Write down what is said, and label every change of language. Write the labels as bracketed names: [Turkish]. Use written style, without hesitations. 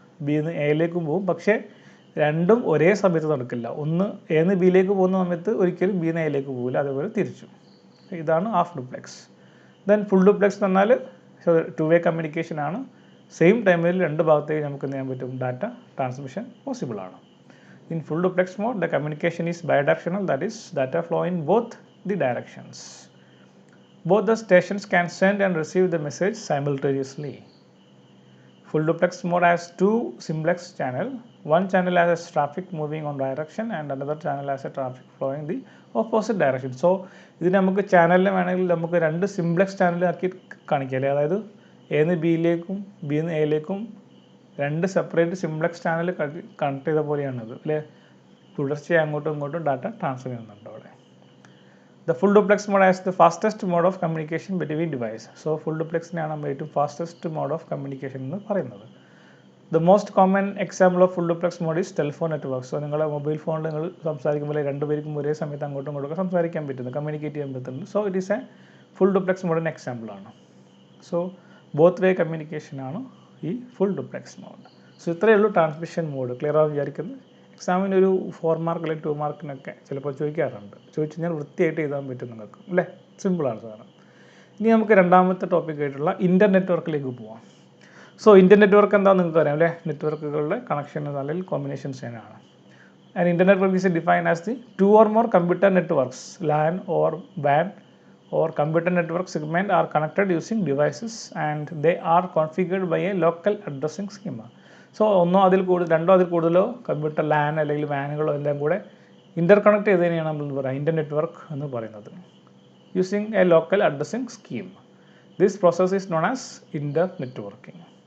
[Malayalam] Bin എയിലേക്കും പോകും. പക്ഷേ രണ്ടും ഒരേ സമയത്ത് നടക്കില്ല. ഒന്ന് എന്ന് ബിയിലേക്ക് പോകുന്ന സമയത്ത് ഒരിക്കലും ബിന്ന് എയിലേക്ക് പോകില്ല, അതേപോലെ തിരിച്ചു. ഇതാണ് half duplex. Then full duplex എന്ന് പറഞ്ഞാൽ ടു വേ കമ്മ്യൂണിക്കേഷൻ ആണ്. സെയിം ടൈമിൽ രണ്ട് ഭാഗത്തേക്ക് നമുക്ക് എന്ത് ചെയ്യാൻ പറ്റും, ഡാറ്റ ട്രാൻസ്മിഷൻ പോസിബിൾ ആണ്. [English] In full duplex mode, the communication is bidirectional, that is, data flow in both the directions. Both the stations can send and receive the message simultaneously. Full duplex mode has two simplex channels. One channel has a traffic moving on direction and another channel has a traffic flowing the opposite direction. [Malayalam] So, ഇതിന് നമുക്ക് ചാനലിൽ വേണമെങ്കിൽ നമുക്ക് രണ്ട് simplex channel ആക്കി കാണിക്കാം. അതായത് എന്ന് ബിയിലേക്കും ബിന്ന് എയിലേക്കും രണ്ട് സെപ്പറേറ്റ് സിംപ്ലെക്സ് ചാനൽ കണക്ട് ചെയ്ത പോലെയാണത് അല്ലേ. തുടർച്ചയായി അങ്ങോട്ടും ഇങ്ങോട്ടും ഡാറ്റ ട്രാൻസ്ഫർ ചെയ്യുന്നുണ്ട് അവിടെ. [English] The full duplex mode as the fastest mode of communication between device. [Malayalam] So full ഡ്യൂപ്ലെക്സിനെയാണ് നമ്മൾ ഏറ്റവും ഫാസ്റ്റസ്റ്റ് മോഡ് ഓഫ് കമ്മ്യൂണിക്കേഷൻ എന്ന് പറയുന്നത്. [English] The most common example of full duplex mode is telephone network. [Malayalam] So നിങ്ങളുടെ mobile ഫോണിൽ നിങ്ങൾ സംസാരിക്കുമ്പോൾ രണ്ടുപേർക്കും ഒരേ സമയത്ത് അങ്ങോട്ടും ഇങ്ങോട്ടും സംസാരിക്കാൻ പറ്റുന്നു, കമ്മ്യൂണിക്കേറ്റ് ചെയ്യാൻ പറ്റുന്നു. So it is A full duplex മോഡിൻ്റെ എക്സാമ്പിളാണ്. സോ ബോത്ത് വേ കമ്മ്യൂണിക്കേഷനാണ് ഈ ഫുൾ ഡ്യൂപ്ലെക്സ് മോഡ്. സോ ഇത്രയേ ഉള്ളൂ ട്രാൻസ്മിഷൻ മോഡ്. ക്ലിയർ ആണെന്ന് വിചാരിക്കുന്നത്. എക്സാമിനൊരു 4 മാർക്ക് അല്ലെങ്കിൽ 2 മാർക്കിനൊക്കെ ചിലപ്പോൾ ചോദിക്കാറുണ്ട്. ചോദിച്ചു കഴിഞ്ഞാൽ വൃത്തിയായിട്ട് എഴുതാൻ പറ്റും നിങ്ങൾക്ക് അല്ലേ. സിമ്പിളാണ് സാധനം. ഇനി നമുക്ക് രണ്ടാമത്തെ ടോപ്പിക്കായിട്ടുള്ള ഇൻ്റർ നെറ്റ്വർക്കിലേക്ക് പോവാം. സോ ഇൻ്റർ നെറ്റ്വർക്ക് എന്താണെന്ന് നിങ്ങൾക്ക് അറിയാം അല്ലേ. നെറ്റ്വർക്കുകളുടെ കണക്ഷൻ അല്ലെങ്കിൽ കോമ്പിനേഷൻ ആണ്. [English] And internetwork is defined as the 2 or more computer networks LAN or WAN or computer network segment are connected using devices and they are configured by a local addressing schema. [Malayalam] So രണ്ടോ അതിൽ കൂടുതലോ computer LAN അല്ലെങ്കിൽ വാനുകളോ എല്ലാം കൂടെ ഇൻ്റർ connect ചെയ്തതിനെയാണ് നമ്മൾ പറയുക ഇൻ്റർ network എന്ന് പറയുന്നത്. [English] Using a local addressing scheme. This process is known as internetworking.